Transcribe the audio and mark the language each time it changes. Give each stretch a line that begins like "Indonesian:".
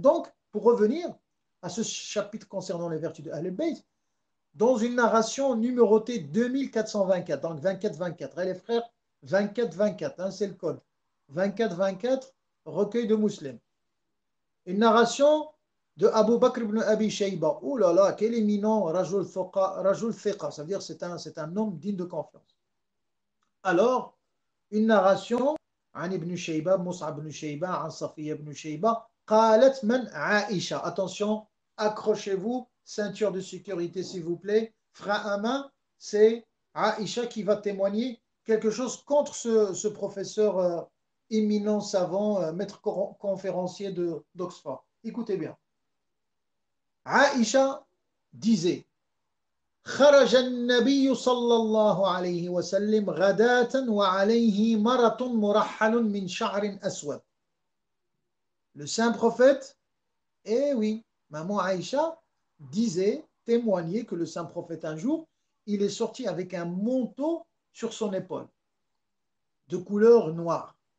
French: Donc, pour revenir à ce chapitre concernant les vertus de Ahl al-Bayt, dans une narration numérotée 2424, donc 24-24, les frères, 24-24, hein, c'est le code. 24-24, recueil de Muslim. Une narration de Abu Bakr ibn Abi Shayba. Oh là là, quel éminent Rajul Thiqa, ça veut dire c'est un homme digne de confiance. Alors, une narration
Arabic: عن ابن شيبة مصعب بن شيبة عن صفية بن شيبة قالت من عائشة.
French: Attention, accrochez-vous, ceinture de sécurité s'il vous plaît, frein à main, c'est Aïcha qui va témoigner quelque chose contre ce professeur éminent savant, maître conférencier d'Oxford. Écoutez bien. Aïcha disait
Arabic: خرج النبي صلى الله عليه وسلم غداة وعليه مرط مرحل من شعر أسود.
French: Le saint prophète, eh oui, maman Aïcha disait, témoignait que le saint prophète un jour, il est sorti avec un manteau sur son épaule de couleur noire.